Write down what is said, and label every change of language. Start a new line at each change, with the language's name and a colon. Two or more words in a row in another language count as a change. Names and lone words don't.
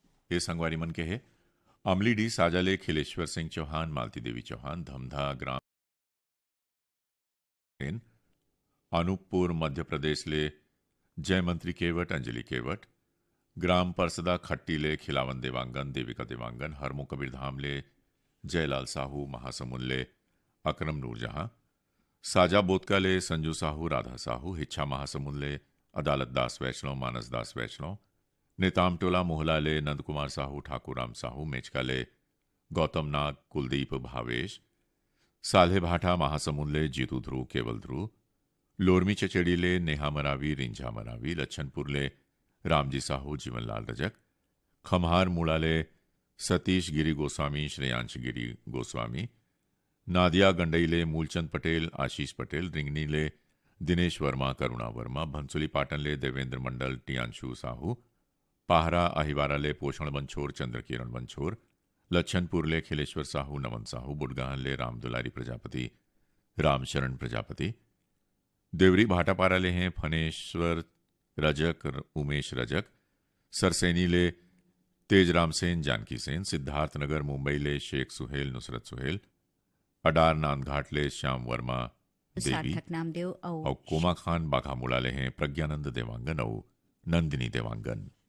Chhattisgarhi: हे संगवारी मन के हे अमलीडी साजाले खिलेश्वर सिंह चौहान, मालती देवी चौहान, धमधा ग्राम अनूपपुर मध्य प्रदेश ले जय मंत्री केवट, अंजलि केवट, ग्राम परसदा खट्टी ले खिलावन देवांगन, देविका देवांगन, हरमो कबीर धाम ले जयलाल साहू, महासमुंद ले अकरम नूरजहां, साजा बोतका ले संजू साहू, राधा साहू, हिच्छा महासमुंद ले अदालत दास वैष्णव, मानस दास वैष्णव, नेताम टोला मोहला ले नंद कुमार साहू, ठाकुर राम साहू, मेचका ले गौतम नाग, कुलदीप भावेश, साल्हे भाटा महासमुंद ले जीतू ध्रुव, केवल ध्रुव, लोरमी चचेड़ी ले नेहा मरावी, रिंझा मरावी, लच्छनपुर ले रामजी साहू, जीवनलाल रजक, खम्हार मूड़ा ले सतीश गिरी गोस्वामी, श्रेयांश गिरी गोस्वामी, नादिया गंडई ले मूलचंद पटेल, आशीष पटेल, रिंगनी ले दिनेश वर्मा, करुणा वर्मा, भंसुली पाटन ले देवेंद्र मंडल, टियांशु साहू, पाहरा अहिवारा ले पोषण बंछोर, चंद्रकिरण बंछोर, लच्छनपुर ले खिलेश्वर साहू, नमन साहू, बुडगाहन ले रामदुलारी प्रजापति, रामशरण प्रजापति, देवरी भाटापारा ले हैं फनेश्वर रजक, उमेश रजक, सरसेनी ले तेजराम सेन, जानकी सेन, सिद्धार्थनगर मुंबई ले शेख सुहेल, नुसरत सुहेल, अडार नांदघाट ले श्याम वर्मा देवी और कोमा खान बाघामुला ले हैं प्रज्ञानंद देवांगन और नंदिनी देवांगन।